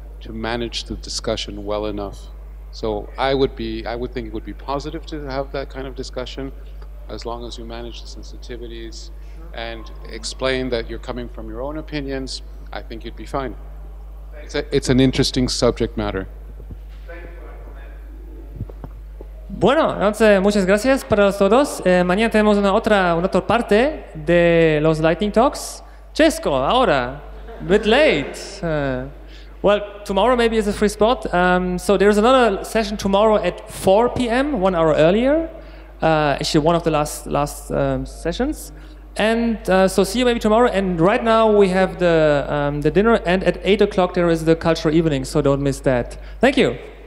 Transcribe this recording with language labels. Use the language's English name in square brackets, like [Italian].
[English] to manage the discussion well enough. So I would think it would be positive to have that kind of discussion, as long as you manage the sensitivities and explain that you're coming from your own opinions. I think you'd be fine. It's an interesting subject matter. [Spanish] Bueno, entonces muchas gracias para todos. Mañana tenemos una otra parte de los Lightning Talks. [English] Cesco, ahora, a bit late. Well, tomorrow maybe is a free spot. So there's another session tomorrow at 4 p.m., 1 hour earlier. Actually, one of the last sessions. And so see you maybe tomorrow. And right now we have the dinner, and at 8 o'clock there is the cultural evening. So don't miss that. Thank you.